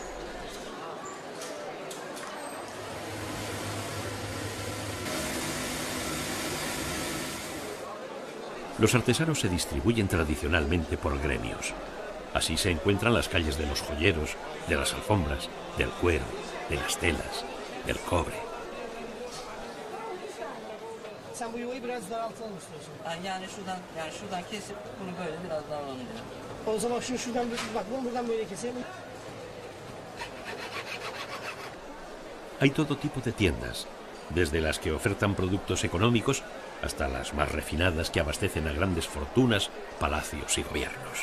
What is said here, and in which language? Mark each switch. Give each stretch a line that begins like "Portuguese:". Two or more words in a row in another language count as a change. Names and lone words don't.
Spanish: Los artesanos se distribuyen tradicionalmente por gremios. Así se encuentran las calles de los joyeros, de las alfombras, del cuero, de las telas, del cobre.
Turkish: Sen bu yuvayı biraz daraltalım istiyorsun. Yani şuradan kesip bunu böyle biraz daraltalım diyor. O zaman şuradan bak bunu buradan böyle keselim.
Spanish: Hay todo tipo de tiendas, desde las que ofertan productos económicos hasta las más refinadas que abastecen a grandes fortunas, palacios y gobiernos.